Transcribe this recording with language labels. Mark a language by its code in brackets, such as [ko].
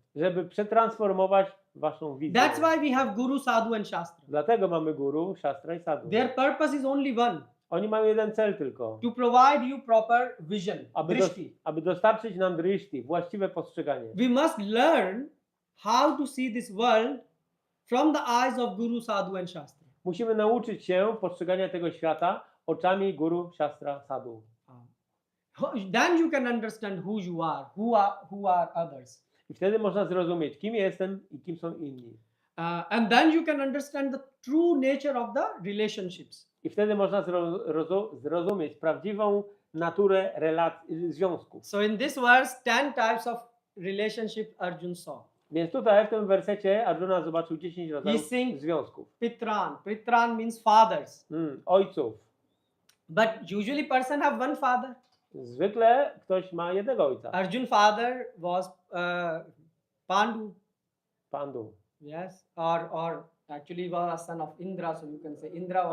[pl] Żeby przetransformować waszą wizję. [en] That's why we have Guru, Sadhu and Shastra. [pl] Dlatego mamy guru, shastra i sadhu. [en] Their purpose is only one. [pl] Oni mają jeden cel tylko. [en] To provide you proper vision, drishti. [pl] Aby dostarczyć nam drishti, właściwe postrzeganie. [en] We must learn how to see this world from the eyes of Guru, Sadhu and Shastra. [pl] Musimy nauczyć się postrzegania tego świata oczami guru, shastra, sadhu. [en] Then you can understand who you are, who are others. [pl] I wtedy można zrozumieć, kim jestem i kim są inni. [en] And then you can understand the true nature of the relationships. [pl] I wtedy można zrozumieć prawdziwą naturę związków. [en] So in this verse, 10 types of relationship Arjuna saw. [pl] Więc tutaj w tym wersecie Arjuna zobaczył 10 rodzajów związków. [en] Pitran means fathers. [pl] Ojców. [en] But usually person have one father. [pl] Zwykle ktoś ma jednego ojca. [en] Arjun father was Pandu. [pl] Pandu. [en] Yes, or actually was a son of Indra, so you can say Indra was